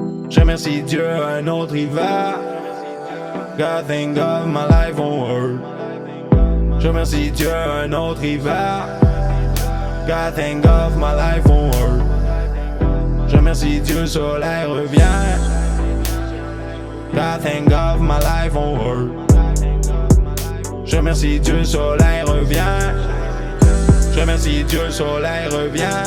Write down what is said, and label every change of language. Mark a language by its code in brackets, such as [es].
[fr] Je remercie Dieu un autre hiver. [en] God thank God my life won't hurt. [fr] Je remercie Dieu un autre hiver. [en] God thank God my life won't hurt. [fr] Je remercie Dieu, le soleil revient. [en] God thank God my life won't hurt. [fr] Je remercie Dieu, le soleil revient. Je remercie Dieu, le soleil revient.